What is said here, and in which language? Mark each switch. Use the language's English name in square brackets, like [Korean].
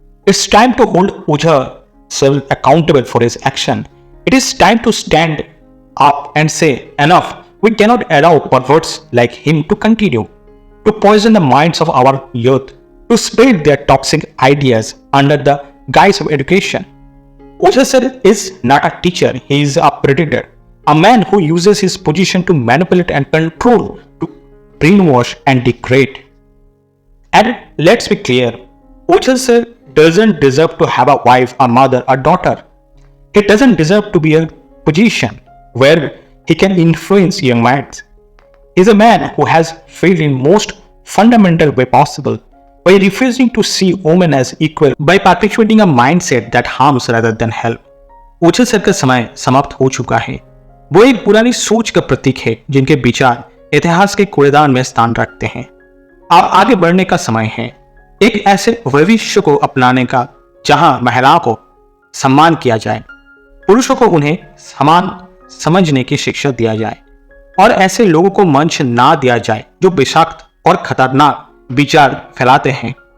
[English] It's time to hold Uchal sir accountable for his action. It is time to stand up and say enough, we cannot allow perverts like him to continue to poison the minds of our youth, to spread their toxic ideas under the guise of education. Uçal sir is not a teacher, he is a predator, a man who uses his position to manipulate and control, to brainwash and degrade. And let's be clear, Uçal sir doesn't deserve to have a wife, a mother, a daughter. He doesn't deserve to be in a position where he can influence young minds. He is a man who has failed in most fundamental way possible by refusing to see women as equal, by perpetuating a mindset that harms rather than help. [Hindi] उछल sir का समय समाप्त हो चुका है। वो एक पुरानी सोच का प्रतीक है जिनके विचार इतिहास के कूड़ेदान में स्थान रखते हैं। अब आगे बढ़ने का समय है, एक ऐसे भविष्य को अपनाने का जहां महिलाओं को सम्मान किया जाए, पुरुषों को उन्हें समान समझने की शिक्षा दिया जाए और ऐसे लोगों को मंच ना दिया जाए जो विषाक्त और खतरनाक विचार फैलाते हैं।